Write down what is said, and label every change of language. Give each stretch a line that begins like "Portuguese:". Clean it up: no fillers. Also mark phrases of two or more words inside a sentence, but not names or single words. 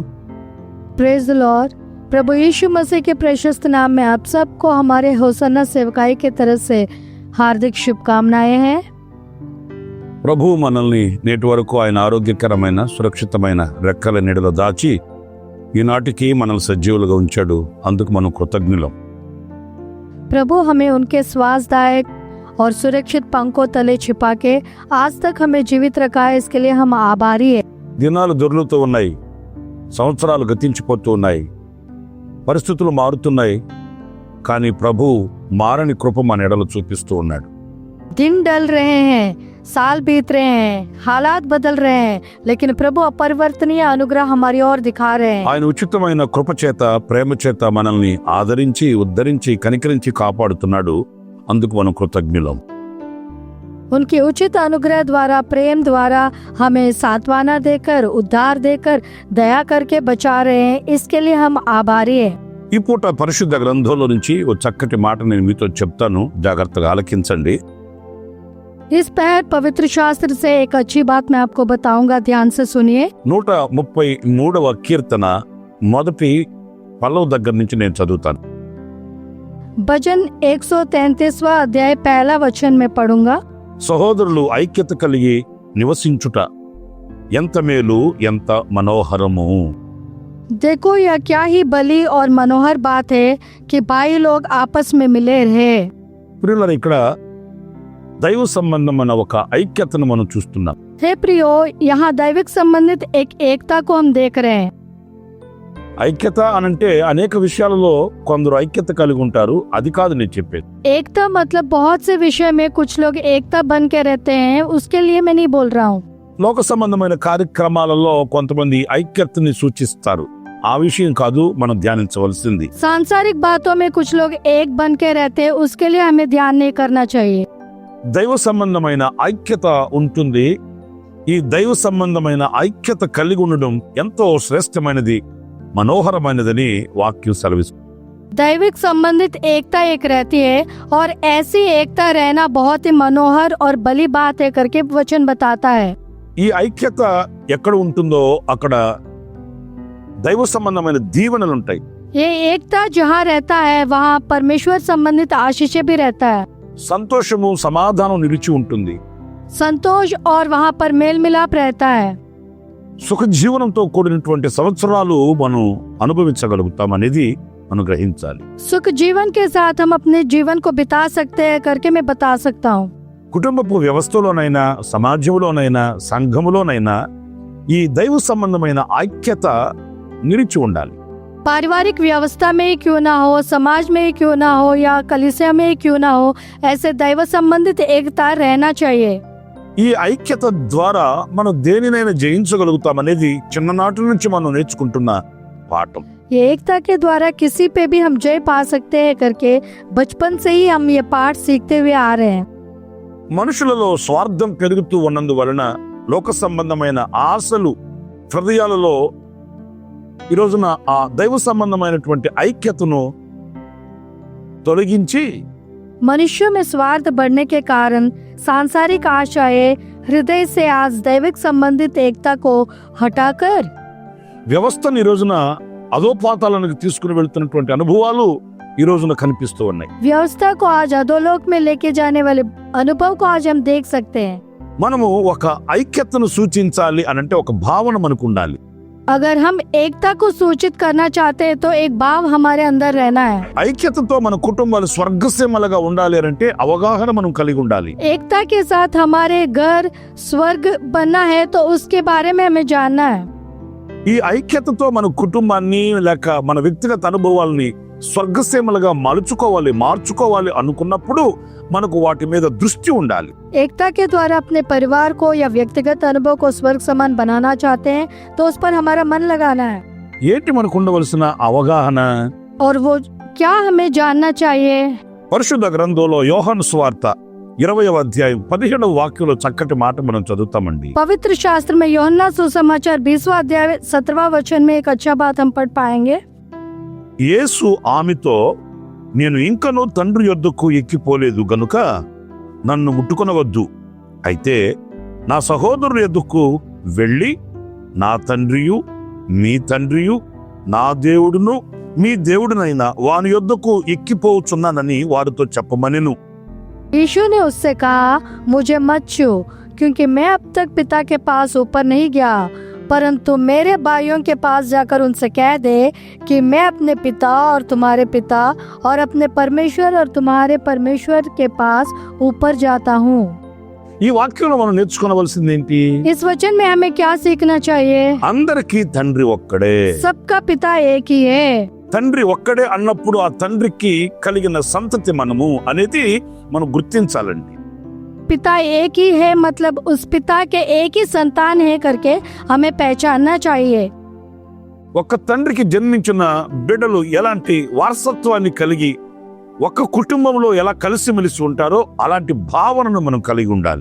English: Praise the Lord.
Hindi: प्रभु यीशु मसीह के प्रशस्त नाम में आप सबको हमारे होसन्ना सेवकाई के तरफ से हार्दिक शुभकामनाएं हैं.
Telugu: ప్రభు మనల్ని నేటి వరకు ఆయన ఆరోగ్యకరమైన సురక్షితమైన రెక్కల నీడలో దాచి ఈనాటికి మనల్ని సజీవులుగా ఉంచాడు. అందుకు మనం కృతజ్ఞులం.
Hindi: प्रभु हमें उनके स्वास्थ्यदायक और सुरक्षित पंखों तले छिपा के आज तक हमें जीवित रखा है. इसके लिए हम आभारी हैं.
Telugu: దినాలు దొర్లుతూ ఉన్నాయి, సంవత్సరాలు గతించిపోతూ ఉన్నాయి, పరిస్థితులు మారుతున్నాయి. కానీ ప్రభు మారని కృప మన ఎడలు చూపిస్తూ ఉన్నాడు.
Hindi: दिन डल रहे हैं, साल बीत रहे हैं, हालात बदल रहे हैं, लेकिन प्रभु अपरिवर्तनीय अनुग्रह हमारी ओर दिखा रहे हैं.
Telugu: ఆయన ఉచితమైన కృప చేత ప్రేమ చేత మనల్ని ఆదరించి ఉద్ధరించి కనికరించి కాపాడుతున్నాడు. అందుకు మనం కృతజ్ఞులం.
Hindi: उनके उचित अनुग्रह द्वारा प्रेम द्वारा हमें सांत्वना देकर उद्धार देकर दया करके बचा रहे हैं. इसके लिए हम आभारी हैं.
Telugu: ఈ పూట పరిశుద్ధ గ్రంథంలో నుంచి ఓ చక్కటి మాట నేను మీతో చెప్తాను, జాగ్రత్తగా ఆలకించండి.
Hindi: इस पहर पवित्र शास्त्र से एक अच्छी बात मैं आपको बताऊंगा, ध्यान से सुनिए.
Telugu: 133వ కీర్తన మొదటి పల్లవ దగ్గర నుంచి నేను చదువుతాను.
Hindi: भजन 133वां अध्याय पहला वचन में पढ़ूंगा.
Telugu: సహోదరులు ఐక్యత కలిగి నివసించుట ఎంత మేలు, ఎంత మనోహరము.
Hindi: देखो यह क्या ही बली और मनोहर बात है कि भाई लोग आपस में मिले रहे.
Telugu: ప్రియులారా, ఇక్కడ దైవ సంబంధమైన ఒక ఐక్యతను మనం చూస్తున్నాం.
Hindi: हे प्रियो, यहाँ दैविक संबंधित एक एकता को हम देख रहे हैं.
Telugu: ఐక్యత అనంటే అనేక విషయాలలో కొందరు ఐక్యత కలిగి ఉంటారు. అది కాదు నేను చెప్పేది.
Hindi: एकता मतलब बहुत से विषय में कुछ लोग एकता बन के रहते हैं, उसके लिए मैं नहीं बोल रहा हूँ.
Telugu: లోక సంబంధమైన కార్యక్రమాలలో కొంతమంది ఐక్యతని సూచిస్తారు. ఆ విషయం కాదు మనం ధ్యానించవలసింది.
Hindi: सांसारिक बातों में कुछ लोग एक बन के रहते हैं, उसके लिए हमें ध्यान नहीं करना चाहिए.
Telugu: దైవ సంబంధమైన ఐక్యత ఉంటుంది. ఈ దైవ సంబంధమైన ఐక్యత కలిగి ఉండడం ఎంతో శ్రేష్టమైనది, మనోహరమైనదని వాక్యం సెలవిస్తుంది.
Hindi: दैविक संबंधित एकता एक रहती है और ऐसी एकता रहना बहुत ही मनोहर और बली बात है करके वचन बताता है.
Telugu: ఈ ఐక్యత ఎక్కడ ఉంటుందో అక్కడ దైవ సంబంధమైన దీవెనలు ఉంటాయి.
Hindi: ये एकता जहाँ रहता है वहाँ परमेश्वर संबंधित आशीषें भी रहता है.
Telugu: సంతోషము సమాధానం నిలిచి ఉంటుంది.
Hindi: संतोष और वहाँ पर मेल मिलाप रहता है.
Telugu: సుఖ జీవనంతో కూడినటువంటి సంవత్సరాలు మనం అనుభవించగలుగుతాం అనేది మనం గ్రహించాలి.
Hindi: सुख जीवन के साथ हम अपने जीवन को बिता सकते हैं करके मैं बता सकता हूँ.
Telugu: కుటుంబపు వ్యవస్థలోనైనా సమాజంలోనైనా సంఘములోనైనా ఈ దైవ సంబంధమైన ఐక్యత నిలిచి ఉండాలి.
Hindi: पारिवारिक व्यवस्था में ही क्यों ना हो, समाज में ही क्यों ना हो या कलीसिया में ही क्यों ना हो, ऐसे दैव संबंधित एकता रहना चाहिए.
Telugu: ఈ ఐక్యత ద్వారా మనం దేనినైనా జయించగలుగుతాం అనేది చిన్ననాటి నుంచి మనం నేర్చుకుంటున్న పాఠం.
Hindi: ये एकता के द्वारा किसी पे भी हम जय पा सकते हैं करके बचपन से ही हम ये पाठ सीखते हुए आ रहे हैं.
Telugu: మనుషులలో స్వార్థం పెరుగుతూ ఉన్నందువలన లోక సంబంధమైన ఆశలు హృదయాలలో ఈ రోజున ఆ దైవ సంబంధమైనటువంటి ఐక్యతను తొలగించి
Hindi: मनुष्यों में स्वार्थ बढ़ने के कारण सांसारिक आशाएं हृदय से आज दैविक संबंधित एकता को हटाकर
Telugu: వ్యవస్థను ఈ రోజున అధోపాతాలకు తీసుకుని వెళ్తున్నటువంటి అనుభవాలు ఈ రోజున కనిపిస్తూ ఉన్నాయి.
Hindi: व्यवस्था को आज अधोलोक में लेके जाने वाले अनुभव को आज हम देख सकते हैं.
Telugu: మనము ఒక ఐక్యతను సూచించాలి అనంటే ఒక భావన మనకు ఉండాలి.
Hindi: अगर हम एकता को सूचित करना चाहते हैं तो एक भाव हमारे अंदर रहना है.
Telugu: ఐక్యతతో మన కుటుంబాలు స్వర్గసీమలుగా ఉండాలి అంటే అవగాహన మనం కలిగి ఉండాలి.
Hindi: एकता के साथ हमारे घर स्वर्ग बनना है तो उसके बारे में हमें जानना है.
Telugu: ఈ ఐక్యతతో మన కుటుంబాన్ని లేక మన వ్యక్తిగత అనుభవాల్ని స్వర్గసీమలుగా మార్చుకోవాలి అనుకున్నప్పుడు మనకు వాటి మీద దృష్టి ఉండాలి.
Hindi: एकता के द्वारा अपने परिवार को या व्यक्तिगत अनुभव को स्वर्ग समान बनाना चाहते हैं तो उस पर हमारा मन लगाना है.
Telugu: ఏంటి మనకు ఉండవలసిన అవగాహన?
Hindi: और वो क्या हमें जानना चाहिए?
Telugu: పరిశుద్ధ గ్రంథంలో యోహాను సువార్త 20వ అధ్యాయం 17వ వాక్యంలో చక్కటి మాట మనం చదువుతామండి.
Hindi: पवित्र शास्त्र में यूहन्ना सुसमाचार 20वां अध्याय 17वां वचन में एक अच्छा बात हम पढ़ पाएंगे.
Telugu: యేసు ఆమెతో, నేను ఇంకనూ తండ్రి యొద్దకు ఎక్కిపోలేదు గనుక నన్ను ముట్టుకొనవద్దు. అయితే నా సహోదరుల యొద్దకు వెళ్ళి నా తండ్రియు మీ తండ్రియు నా దేవుడును మీ దేవుడునైన వాని యొద్దకు ఎక్కిపోవచ్చున్నానని వారితో చెప్పమనెను.
Hindi: यीशु ने उससे कहा, मुझे मत छू, क्योंकि मैं अब तक पिता के पास ऊपर नहीं गया, परंतु मेरे भाइयों के पास जाकर उनसे कह दे कि मैं अपने पिता और तुम्हारे पिता और अपने परमेश्वर और तुम्हारे परमेश्वर के पास ऊपर जाता हूँ.
Telugu: ఈ వాక్యంలో మనం నేర్చుకోవలసింది ఏంటి?
Hindi: इस वचन में हमें क्या सीखना चाहिए?
Telugu: అందరికీ తండ్రి ఒక్కడే.
Hindi: सबका पिता एक ही है.
Telugu: తండ్రి ఒక్కడే అన్నప్పుడు ఆ తండ్రికి కలిగిన సంతతి మనము అనేది మనం గుర్తించాలండి.
Hindi: पिता एक ही है मतलब उस पिता के एक ही संतान है करके हमें पहचानना चाहिए.
Telugu: ఒక తండ్రికి జన్మించిన బిడ్డలు ఎలాంటి వారసత్వాన్ని కలిగి ఒక కుటుంబంలో ఎలా కలిసిమెలిసి ఉంటారో అలాంటి భావనను మనం కలిగి ఉండాలి.